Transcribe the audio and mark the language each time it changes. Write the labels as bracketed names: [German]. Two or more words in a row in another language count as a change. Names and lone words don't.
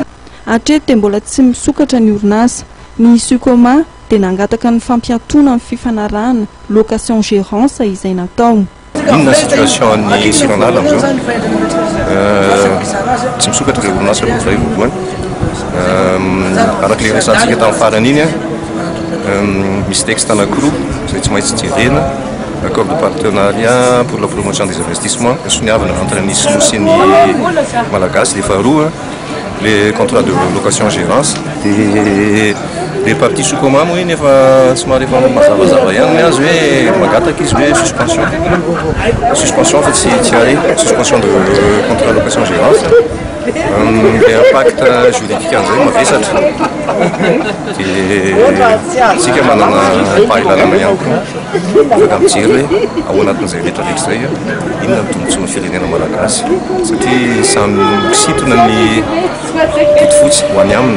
[Malagasy] Hatreto dia mbola tsy misokatra ny orinasa. Ny Sokoma dia nangataka ny fampiatoana amin'ny fifanarahana [French] location gérance [Malagasy] izay natao. Inona situation ny siranala amin'izao? Tsy misokatra ilay orinasa aloha izay voalohany. Araka ilay resantsika tamin'ny farany iny misy texte anankiroa izay tsy maintsy jerena. [French] Accord de partenariat pour la promotion des investissements [Malagasy] soniavana entre ny Sinoa sy ny Malagasy. [French] Le faharoa les contrats de location gérance. Les parties [Malagasy] Sokoma moa iny efa somary efa mazavazava ihany ny azy hoe magataka izy hoe suspension fa tsy ary [French] suspension de contrat location gérance. [Malagasy] Dia [French] impact juridique [Malagasy] an'izay mavesatra dia tsika manana fahalalana ihany koa afaka mijery hoe ao anatin'izay rehetrarehetra izay inona ny tombontsoan'ny firenena malagasy satria samy misintona ny fotsifotsy ho any aminy.